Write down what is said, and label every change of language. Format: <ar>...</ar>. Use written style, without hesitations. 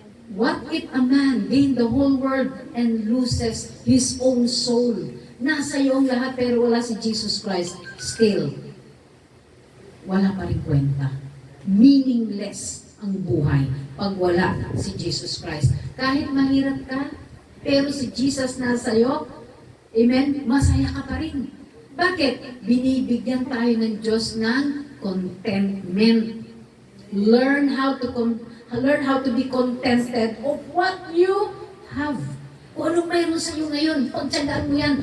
<en>What if a man gain the whole world and loses his own soul?</en> <tl>Nasa iyo ang lahat pero wala si Jesus Christ. Still, wala pa rin kwenta. Meaningless ang buhay pag wala si Jesus Christ. Kahit mahirap ka, pero si Jesus nasa iyo, amen, masaya ka pa rin. Bakit? Binibigyan tayo ng Diyos ng contentment.</tl> <en>Learn how to be contented of what you have.</en> <tl>Kung anong mayroon sa iyo ngayon, pagtsagaan mo yan.</tl>